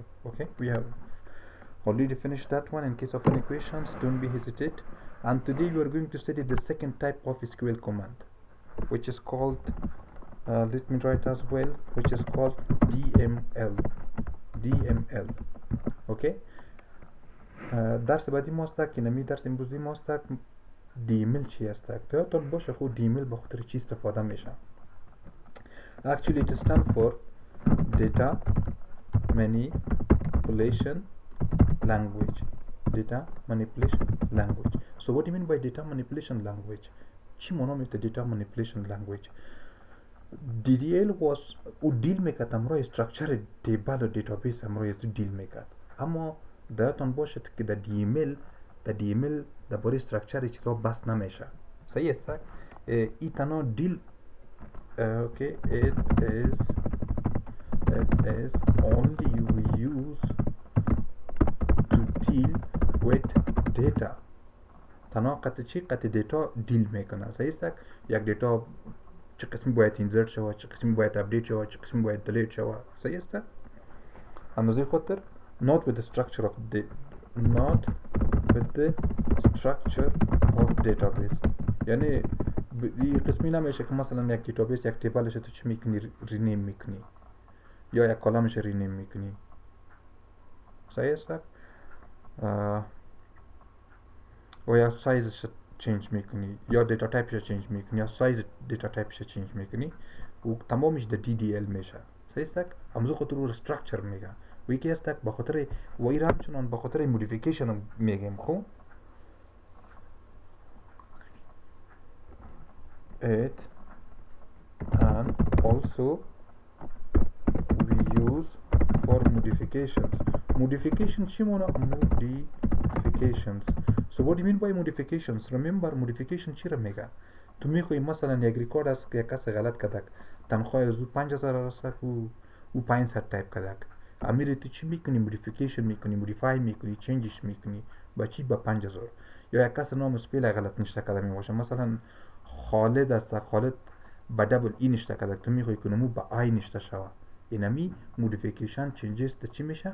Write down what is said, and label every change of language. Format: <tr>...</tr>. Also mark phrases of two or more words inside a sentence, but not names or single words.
<en>Okay, we have already finished that one. In case of any questions, don't be hesitate. And today we are going to study the second type of SQL command, which is called let me write as well, which is called DML.</en> <fa>Okay, درس بعدی ما است که نمی درس امروزی ما است دیمل چی است که تا باشه خود دیمل به خاطر چی استفاده میشه.</fa> <en>Actually it stands for data manipulation language. Data manipulation language. So what do you mean by data manipulation language?</en> <fa>چی معنا میته</fa> <en>data manipulation language? DDL was</en> <fa>او دیل میکرد امروی</fa> <en>structure table</en> <fa>و دیتابیس امروی دیل میکرد، اما درتون باشد که در DML در باره استرکچر چیزا بس نمیشه. صحیح است؟ ای تنها دیل</fa> <en>okay, it is only we use to deal with data.</en> <fa>تنها قطع چی؟ قطع دیتا دیل میکنه. صحیح است؟ یک دیتا چه قسمی باید اینزرت شود، چه قسمی باید اپدیت شود، چه قسمی باید دلیت شود. صحیح است؟ همازی خاطر</fa> <en>not with the structure of database.</en> <fa>یعنی این قسمی نمیشه که مثلا یک دیتابیس یک تیبلش تو چی میکنی رینیم میکنی یا یک کالمش رینیم میکنی. صحیح است؟ و یا سایزش چینج میکنی یا دیتا تایپش چینج میکنی یا سایز دیتا تایپش چینج میکنی و تمامش در DDL میشه. صحیح است؟ همزو خاطر رو استراکچر میگه و یکی است به خاطر و این همچنان به خاطر مودیفیکیشن میگیم.</fa> <en>خب it and also we use for modification</en> <fa>چی مانا؟</fa> <en>modifications. So what do you mean by modifications? Remember modification</en> <fa>چی را میگه؟ تو میخوای مثلا یک ریکارد است که یک کس غلط کردک، تنخواه از او 5000 رسک او 500 تایپ کردک، امیر تو چی میکنی؟ مودیفیکیشن میکنی، مودیفای میکنی، چینجش میکنی با چی؟ با 5000. یا یک کس نام سپیل غلط نشته کرده میباشه، مثلا خالد است، خالد با</fa> <en>double E</en> <fa>نشته کرده، تو میخوای کنمو با آی نشته شوه، اینمی</fa> <en>modification changes</en> <fa>ده چی میشه؟</fa>